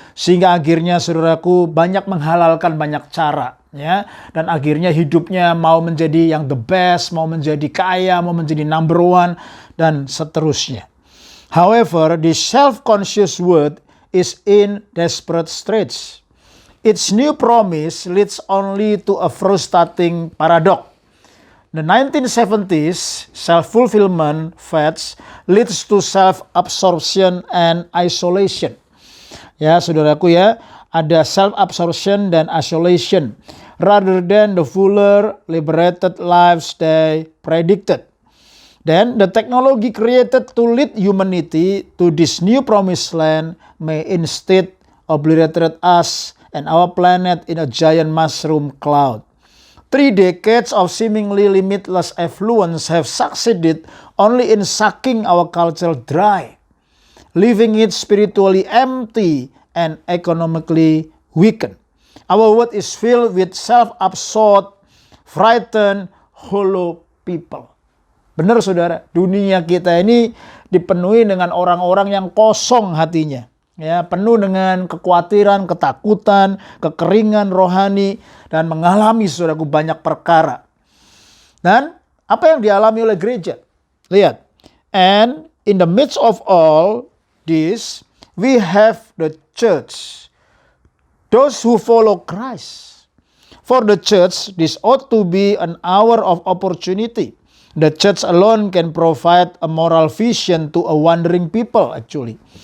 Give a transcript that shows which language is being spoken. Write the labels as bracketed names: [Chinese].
[Indonesian] Sehingga akhirnya, saudaraku, banyak menghalalkan banyak cara, ya, dan akhirnya hidupnya mau menjadi yang [English] the best, [Indonesian] mau menjadi kaya, mau menjadi [English] number one, [Indonesian] dan seterusnya. [English] However, this self-conscious world is in desperate straits. Its new promise leads only to a frustrating paradox. The 1970s self-fulfillment fads leads to self-absorption and isolation. [Indonesian] Ya, saudaraku, ya, ada [English] self-absorption [Indonesian] dan [English] isolation rather than the fuller, liberated lives they predicted. Then the technology created to lead humanity to this new promised land may instead obliterate us and our planet in a giant mushroom cloud. 3 decades of seemingly limitless affluence have succeeded only in sucking our culture dry, leaving it spiritually empty and economically weakened. Our world is filled with self-absorbed, frightened, hollow people. [Indonesian] Benar, saudara, dunia kita ini dipenuhi dengan orang-orang yang kosong hatinya. Ya, penuh dengan kekhawatiran, ketakutan, kekeringan rohani, dan mengalami, saudaraku, banyak perkara. Dan Apa yang dialami oleh gereja? Lihat. [English] And in the midst of all this, we have the church. Those who follow Christ. For the church, this ought to be an hour of opportunity. The church alone can provide a moral vision to a wandering people, actually.